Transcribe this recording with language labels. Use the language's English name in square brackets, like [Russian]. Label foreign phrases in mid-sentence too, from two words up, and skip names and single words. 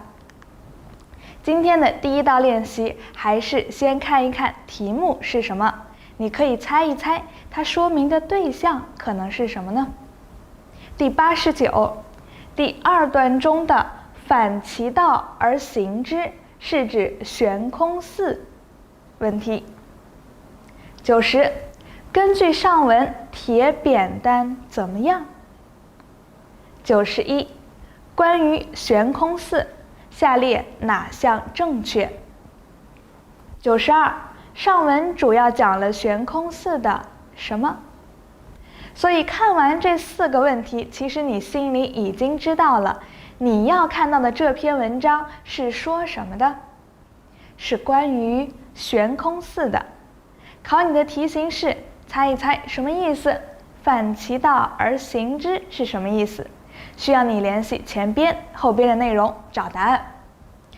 [Chinese] 今天的第1道練習還是先看一看題目是什麼，你可以猜一猜它說明的對象可能是什麼呢？第89，第2段中的反其道而行之是指懸空寺。問題。90，根據上文帖扁擔怎麼樣？91，關於懸空寺，下列哪項正確？92，上文主要講了懸空寺的什麼？所以看完這4個問題，其實你心裡已經知道了，你要看到的這篇文章是說什麼的？是關於懸空寺的。考你的題型是猜一猜什麼意思，反其道而行之是什麼意思？需要你聯繫前邊後邊的內容找答案。